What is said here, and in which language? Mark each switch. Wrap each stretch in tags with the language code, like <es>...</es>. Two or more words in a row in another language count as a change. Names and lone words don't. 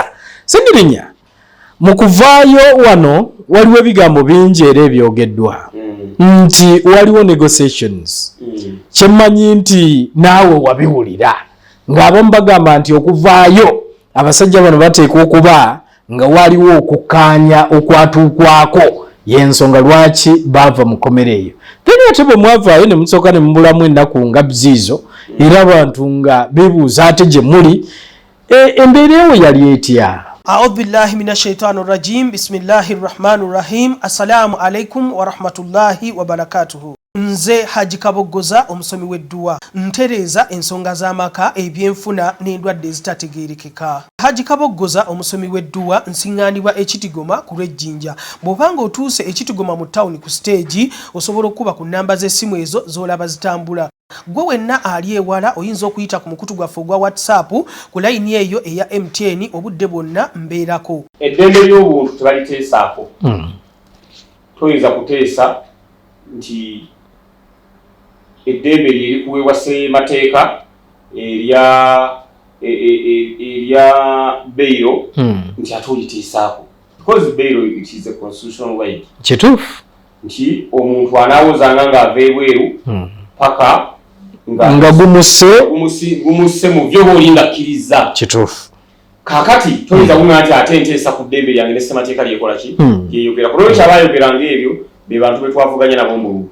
<lg>Ssegirinya, mu kuvaayo wano waliwo ebigambo bingi era ebyogeddwa nti waliwo negotiations kyemmanyi nti naawe wabiwulira ng'abamu bagamba nti okuvaayo abasajja bano bateekwa okuba nga waliwo okukkaanya okwatuukwako y'ensonga lwaki bava mu kkomera eyo. Then ate bwe mwavaayo ne musooka ne mubulamu ennaku nga ziizo era abantu nga beebuuza ate gye muli embeera ewo yali etya?</lg> <ar>أعوذ بالله من الشيطان الرجيم. بسم الله الرحمن الرحيم. السلام عليكم ورحمة الله وبركاته.</ar> <lg>Nze Haji Kaboggoza omusomi w'edduwa ntereeza ensonga z'amaka ebyenfuna n'endwadde ezitategeerekeka. Haji Kaboggoza omusomi w'edduwa nsiŋŋaanibwa Ekitigoma ku Lwejjinja. Bw'obanga otuuse Ekitigoma mu ttawuni ku siteegi osobola okuba ku nnamba z'essimu ezo z'olaba zitambula. Gwe wenna ali ewala oyinza okuyita ku mukutu gwaffe ogwa WhatsApp ku layini eyo eya MTN obudde bwonna mbeerako. Eddembe ly'obuntu tebaliteesaako. Toyinza kuteesa nti eddembe lyeri kuweebwa ssemateeka erya bailo nti ate oliteesaako.</lg> <en>Because bailo it is a constitutional right.</en> <lg>Kituufu. Nti omuntu anaawozanga ng'ava ebweru paka nga gumusse mu byo bw'oli ngakkiriza. Kituufu. Kaakati toyinza kuŋŋamba nti ate nteesa ku ddembe lyange ne ssemateeka lyekola ki lyeyogera. Ku lwekyo abaayogeranga ebyo be bantu be twavuganye nabo mu Bulugu.</lg>